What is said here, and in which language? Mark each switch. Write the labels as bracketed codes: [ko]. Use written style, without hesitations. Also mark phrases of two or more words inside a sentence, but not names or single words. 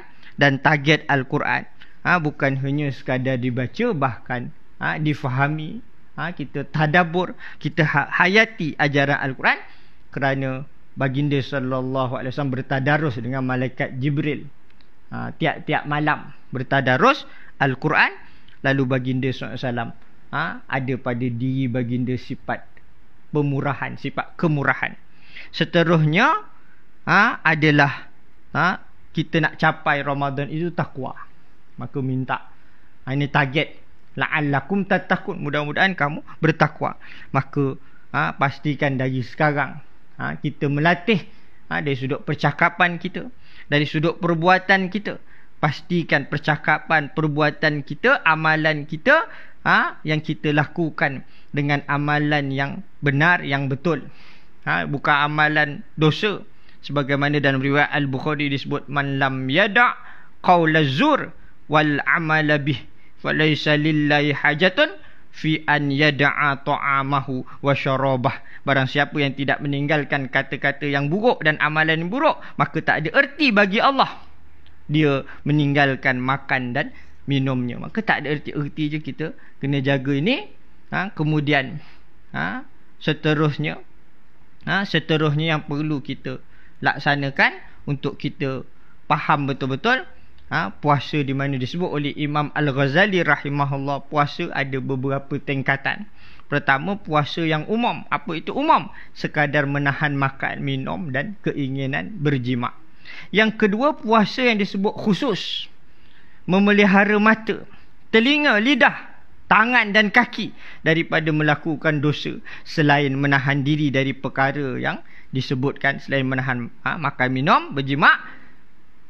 [ms] Dan target Al-Quran bukan hanya sekadar dibaca, bahkan difahami. Kita tadabbur, kita hayati ajaran Al-Quran. Kerana baginda [ar] صلى الله عليه وسلم [ms] bertadarus dengan malaikat Jibril. Tiap-tiap malam bertadarus Al-Quran. Lalu baginda [ar] صلى الله عليه وسلم [ms] ada pada diri baginda sifat pemurahan, sifat kemurahan. Seterusnya adalah kita nak capai Ramadan itu takwa. Maka minta, ini target, [ar] لعلكم تتقون, [ms] mudah-mudahan kamu bertakwa. Maka pastikan dari sekarang kita melatih dari sudut percakapan kita, dari sudut perbuatan kita. Pastikan percakapan, perbuatan kita, amalan kita yang kita lakukan dengan amalan yang benar, yang betul, bukan amalan dosa. Sebagaimana dalam riwayat Al-Bukhari disebut, [ar] من لم يدع قول الزور والعمل به فليس لله حاجة في أن يدع طعامه وشرابه. [ms] Barang siapa yang tidak meninggalkan kata-kata yang buruk dan amalan yang buruk, maka tak ada erti bagi Allah dia meninggalkan makan dan minumnya. Maka tak ada erti je, kita kena jaga ini. Kemudian seterusnya yang perlu kita laksanakan untuk kita faham betul-betul puasa, di mana disebut oleh Imam Al-Ghazali rahimahullah, puasa ada beberapa tingkatan. Pertama, puasa yang umum. Apa itu umum? Sekadar menahan makan, minum dan keinginan berjima. Yang kedua, puasa yang disebut khusus, memelihara mata, telinga, lidah, tangan dan kaki daripada melakukan dosa, selain menahan diri dari perkara yang disebutkan, selain menahan makan, minum, berjima.